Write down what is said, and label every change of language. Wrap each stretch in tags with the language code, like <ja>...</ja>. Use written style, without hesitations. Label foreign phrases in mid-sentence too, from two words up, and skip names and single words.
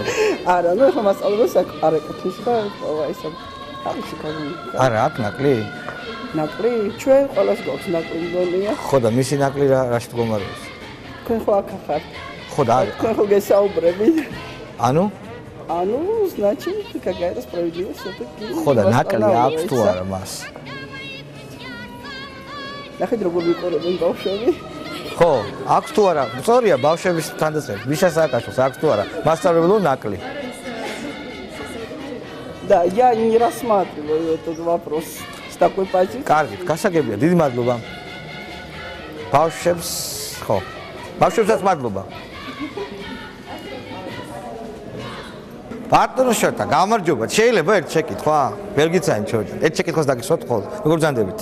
<ka>არა, ნუ ახლა მასწავლებლებს არ ეკითხვის და ესა თავისი კანონი. არა, აქ ნაკლი? ნაკლი? ჩვენ ყველას გვაქვს ნაკლი მგონია. ხო და მისი ნაკლი რაში მდგომარეობს? თქვენ ხო აქ ხართ? ხო და თქვენ ხო გესაუბრებით? ანუ? ანუ,</ka> <ru>значит, какая-то справедливость всё-таки.</ru> <ka>ხო და ნაკლი აქვს თუ არა მას? ნახეთ როგორ ვიყურებენ ბავშვები. ხო, აქვს თუ არა? სწორია, ბავშვების თანდაწერა. მიშა სააკაშვილს აქვს თუ არა? მასწავლებლო ნაკლი.</ka> <ru>Да, я не рассматриваю этот вопрос с такой позиции.</ru> <ka>კარგი, გასაგებია, დიდი მადლობა. ბავშვებს, ხო. ბავშვებსაც მადლობა. პარტნიორშთა, გამარჯობა. შეიძლება ერთ შეკითხვა? ვერ გიცანი ჩოჯი. ერთ შეკითხვას დაგისვათ ხოლმე. როგორ ბრძანდებით?</ka>